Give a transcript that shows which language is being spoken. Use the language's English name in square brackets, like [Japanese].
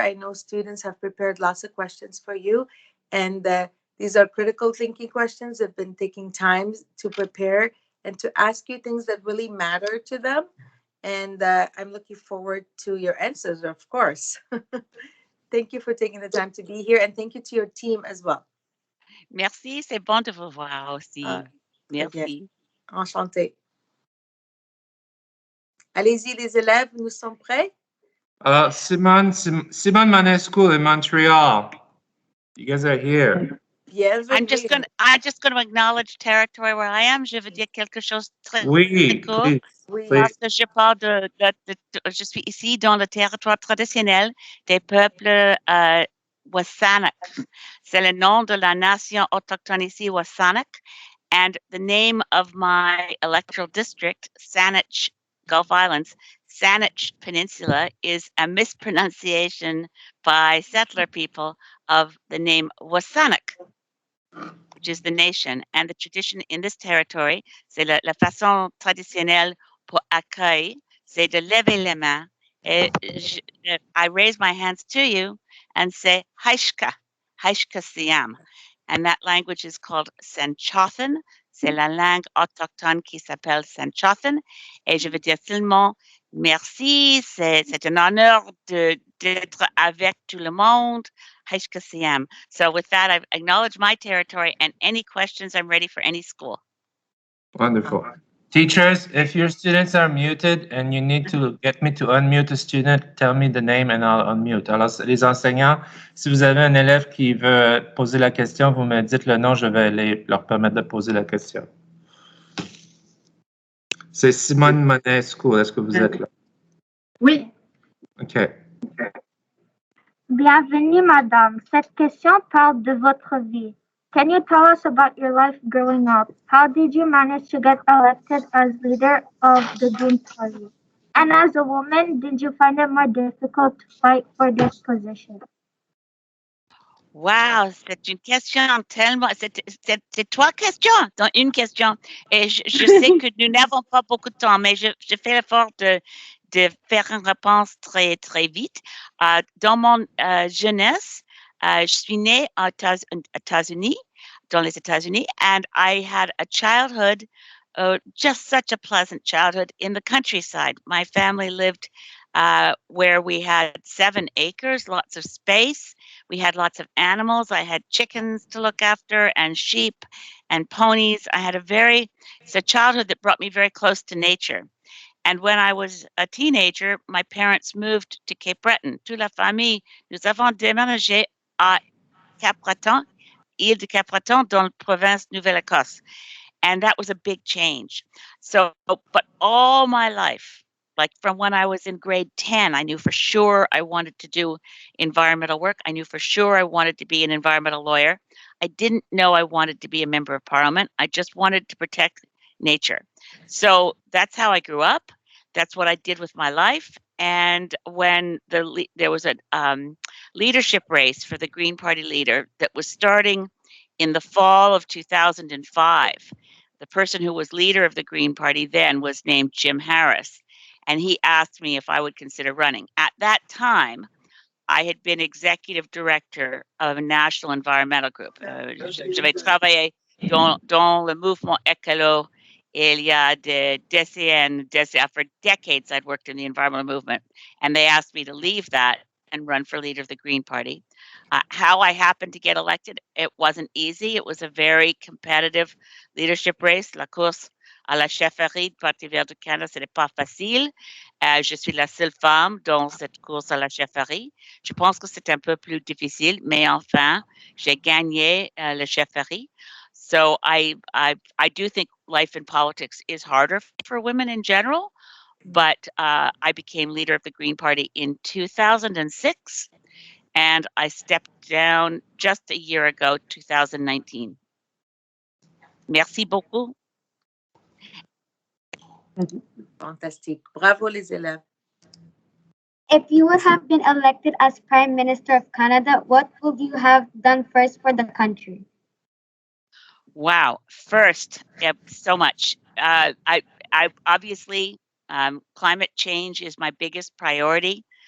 [English] I know students have prepared lots of questions for you, and these are critical thinking questions. They've been taking time to prepare and to ask you things that really matter to them. And I'm looking forward to your answers, of course. Thank you for taking the time to be here, and thank you to your team as well. [French] Merci, c'est bon de vous voir Ah, aussi. très bien. Merci. Enchanté. Allez-y, les élèves, nous sommes prêts? [English] Simone Manescu in Montreal. You guys are here. [French] Bienvenue. [English] I'm just going to acknowledge territory where I am. [French] Je veux dire quelque chose de très Oui, court. [English] please, [French] Oui. [English] please. [French] Parce que je parle je suis ici dans le territoire traditionnel des peuples Wasanak. C'est le nom de la nation autochtone ici, Wasanak. [English] And the name of my electoral district, Saanich Gulf Islands, Saanich Peninsula, is a mispronunciation by settler people of the name Wasanak, which is the nation. And the tradition in this territory, [French] c'est la façon traditionnelle pour accueillir, c'est de lever les mains. [English] Et I raise my hands to you and say, [Straits Salish] Haishka, Haishka Siam. [English] And that language is called Senchothan. [French] C'est la langue autochtone qui s'appelle Senchothan. Et je veux dire seulement merci, c'est un honneur d'être avec tout le monde. [Straits Salish] Haishka Siam. [English] So with that, I've acknowledged my territory, and any questions, I'm ready for any school. Wonderful. Teachers, if your students are muted and you need to get me to unmute a student, tell me the name and I'll unmute. [French] Alors, les enseignants, si vous avez un élève qui veut poser la question, vous me dites le nom, je vais leur permettre de poser la question. C'est Simone Manescu. Est-ce que vous êtes là? Oui. OK. Bienvenue, madame. Cette question parle de votre vie. [English] Can you tell us about your life growing up? How did you manage to get elected as leader of the Green Party? And as a woman, did you find it more difficult to fight for this position? [French] Wow, c'est une question tellement. C'est trois questions dans une question. Et je sais que nous n'avons pas beaucoup de temps, mais je fais l'effort de faire une réponse très, très vite. Dans mon jeunesse, je suis née aux États-Unis, dans les États-Unis, [English] and I had a childhood, just such a pleasant childhood in the countryside. My family lived where we had 7 acres, lots of space. We had lots of animals. I had chickens to look after and sheep and ponies. It's a childhood that brought me very close to nature. And when I was a teenager, my parents moved to Cape Breton. [French] Toute la famille, nous avons déménagé à Cap-Breton, île de Cap-Breton, dans la province Nouvelle-Écosse. [English] And that was a big change. So, but all my life, like from when I was in grade 10, I knew for sure I wanted to do environmental work. I knew for sure I wanted to be an environmental lawyer. I didn't know I wanted to be a member of parliament. I just wanted to protect nature. So that's how I grew up. That's what I did with my life. And when there was a leadership race for the Green Party leader that was starting in the fall of 2005, the person who was leader of the Green Party then was named Jim Harris, and he asked me if I would consider running. At that time, I had been executive director of a national environmental group. [French] J'avais travaillé dans le mouvement écolo il y a des décennies. [English] For decades, I'd worked in the environmental movement, and they asked me to leave that and run for leader of the Green Party. How I happened to get elected, it wasn't easy. It was a very competitive leadership race. [French] La course à la chefferie du Parti vert du Canada, ce n'est pas facile. Je suis la seule femme dans cette course à la chefferie. Je pense que c'est un peu plus difficile, mais enfin, j'ai gagné la chefferie. [English] So I do think life in politics is harder for women in general, but I became leader of the Green Party in 2006, and I stepped down just a year ago, 2019. [French] Merci beaucoup. Fantastique. Bravo les élèves. [English] If you would have been elected as Prime Minister of Canada, what would you have done first for the country? Wow. First, so much. I obviously, climate change is my biggest priority.